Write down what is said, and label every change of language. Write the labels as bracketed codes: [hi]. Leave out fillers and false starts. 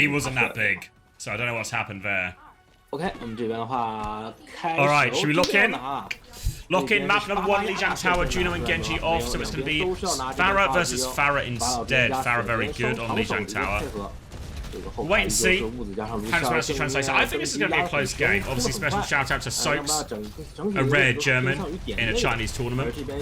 [en] He wasn't that big, so I don't know what's happened there. [zh] OK， 我们这边的话开始 [en] All right, should we lock in? 啊 Lock in map number 1, Lijiang Tower, Juno and Genji off, so it's going to be Farah versus Farah instead. Farah very good on Lijiang Tower. Wait and see how this actually translates. I think this is going to be a close game. Obviously, special shout out to Soaps, a rare German in a Chinese tournament.